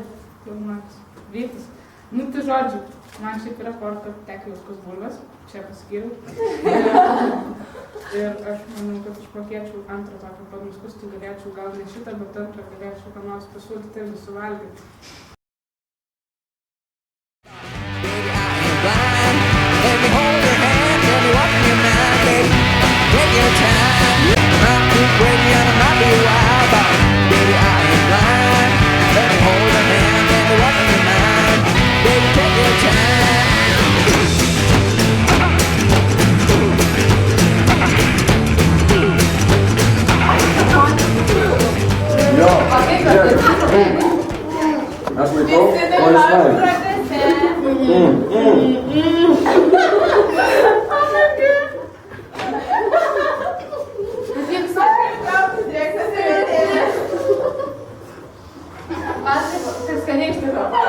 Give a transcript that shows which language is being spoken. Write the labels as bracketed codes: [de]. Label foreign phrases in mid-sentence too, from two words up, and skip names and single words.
[lt] Jaunuolis. Vytis. Nu, tai žodžiu, man šiaip yra porto tekilauskas bulvės, čia paskyriau. Ir aš manau, kad aš pakėčiau antrą tokį panuskustį, galėčiau gal ne šitą, bet antrą galėčiau ką nors pasiūlyti ir suvalgyti. [en] Baby, I ain't blind. Let me hold your hand, tell me what's in your mind, baby. Take your time. Not too crazy and I might be wild, but baby, I ain't blind. Let me hold your hand, tell me what's in your mind, baby. Take your time. [lt] Jo, aš laikau, o jis valgia. Tai skaniai iš tikrųjų.